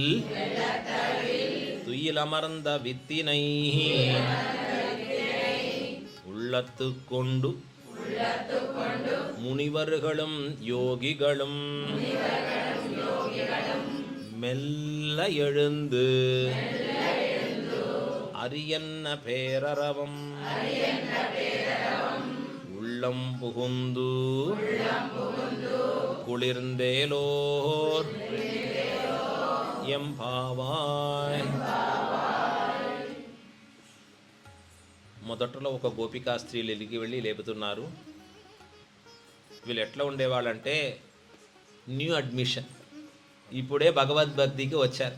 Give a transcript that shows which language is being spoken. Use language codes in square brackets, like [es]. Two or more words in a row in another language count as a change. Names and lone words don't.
[ta] துயிலமர்ந்த வித்தினை உள்ளத்து கொண்டு முனிவர்களும் யோகிகளும் மெல்ல எழுந்து அரியன்ன பேரரவம் உள்ளம் புகுந்து குளிர்ந்தேலோர் ఎంపావాయ్. [te] మొదట్లో ఒక గోపికా స్త్రీలు ఎలిగి వెళ్ళి లేపుతున్నారు. వీళ్ళు ఎట్లా ఉండేవాళ్ళంటే [en] new admission, [te] ఇప్పుడే భగవద్భక్తికి వచ్చారు.